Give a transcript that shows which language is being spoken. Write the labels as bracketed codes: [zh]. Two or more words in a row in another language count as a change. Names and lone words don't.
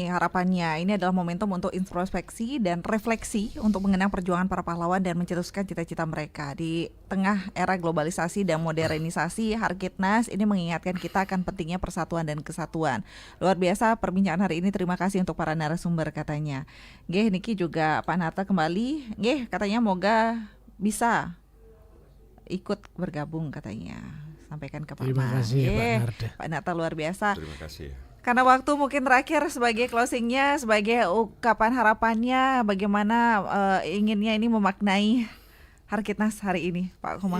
[id] Harapannya ini adalah momentum untuk introspeksi dan refleksi untuk mengenang perjuangan para pahlawan dan mencetuskan cita-cita mereka. Di tengah era globalisasi dan modernisasi, Harkitnas ini mengingatkan kita akan pentingnya persatuan dan kesatuan. Luar biasa perbincangan hari ini, terima kasih untuk para narasumber katanya. Nggih, niki juga Pak Nata kembali. Nggih, katanya moga bisa ikut bergabung katanya. Sampaikan ke Pak. Terima kasih Pak Narda. Pak Nata luar biasa. Terima kasih. Karena waktu mungkin terakhir sebagai closingnya, sebagai ungkapan harapannya, bagaimana inginnya ini memaknai Harkitnas hari ini, Pak Komang.